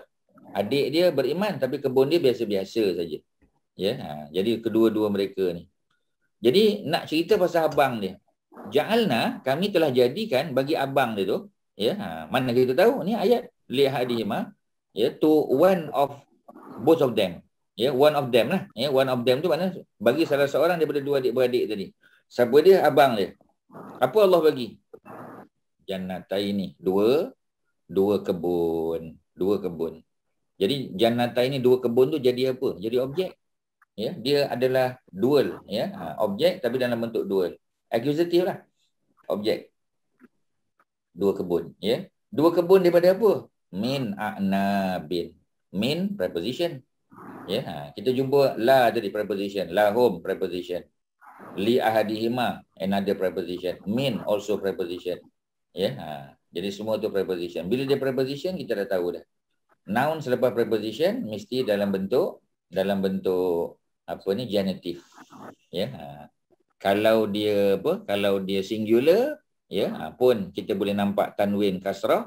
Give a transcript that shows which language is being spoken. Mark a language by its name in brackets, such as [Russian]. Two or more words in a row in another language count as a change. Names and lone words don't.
[Malay] Adik dia beriman tapi kebun dia biasa-biasa saja. Ya, jadi kedua-dua mereka ni. Jadi nak cerita pasal abang dia. Ja'alna, kami telah jadikan bagi abang dia tu, ya, mana kita tahu ni ayat [Arabic] لأحدهما, [Malay] ya, [English] to one of both of them. [Malay] Ya, [English] one of them [Malay] lah. Ya, [English] one of them [Malay] tu makna bagi salah seorang daripada 2 adik-beradik tadi. Siapa dia? Abang dia. Apa Allah bagi? Jannataini, 2 kebun, 2 kebun. Jadi jannataini 2 kebun tu jadi apa? Jadi objek. Ya, dia adalah dual ya, objek tapi dalam bentuk dual. Accusative lah. Objek. 2 kebun ya. 2 kebun daripada apa? [Arabic] من أعناب. [English] Min preposition. [Malay] Ya, kita jumpa la tadi preposition, lahum preposition. [Arabic] لأحدهما [English] another preposition. Min also preposition. [Malay] Ya, jadi semua tu preposition. Bila dia preposition kita dah tahu dah. Noun selepas preposition mesti dalam bentuk apa ni, genitive. Ya. Kalau dia kalau dia singular ya, pun kita boleh nampak tanwin kasrah.